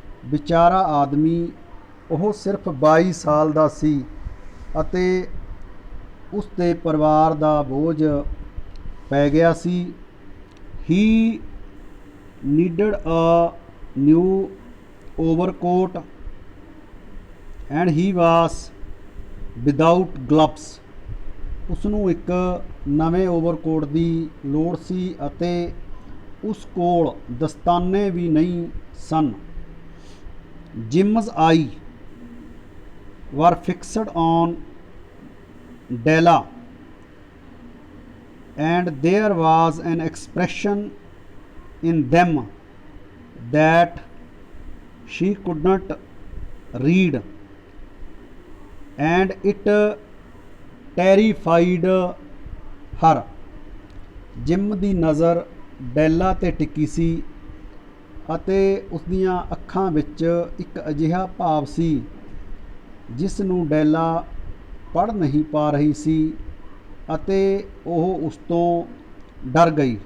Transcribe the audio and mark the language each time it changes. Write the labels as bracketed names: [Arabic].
[Punjabi] ਵਿਚਾਰਾ ਆਦਮੀ, ਉਹ ਸਿਰਫ 22 ਸਾਲ ਦਾ ਸੀ ਅਤੇ ਉਸ ਦੇ ਪਰਿਵਾਰ ਦਾ ਬੋਝ ਪੈ ਗਿਆ ਸੀ। [English] He needed a new overcoat and he was without gloves। [Punjabi] ਉਸਨੂੰ ਇੱਕ ਨਵੇਂ ਓਵਰਕੋਟ ਦੀ ਲੋੜ ਸੀ ਅਤੇ ਉਸ ਕੋਲ ਦਸਤਾਨੇ ਵੀ ਨਹੀਂ ਸਨ। [English] Jim's eye were fixed on Della and there was an expression in them that she could not read and it terrified her। [Punjabi] Gym ਦੀ ਨਜ਼ਰ ਡੈਲਾ 'ਤੇ ਟਿਕੀ ਸੀ ਅਤੇ ਉਸਦੀਆਂ ਅੱਖਾਂ ਵਿੱਚ ਇੱਕ ਅਜਿਹਾ ਭਾਵ ਸੀ ਜਿਸ ਨੂੰ ਡੈਲਾ ਪੜ੍ਹ ਨਹੀਂ ਪਾ ਰਹੀ ਸੀ ਅਤੇ ਉਹ ਉਸ ਤੋਂ ਡਰ ਗਈ।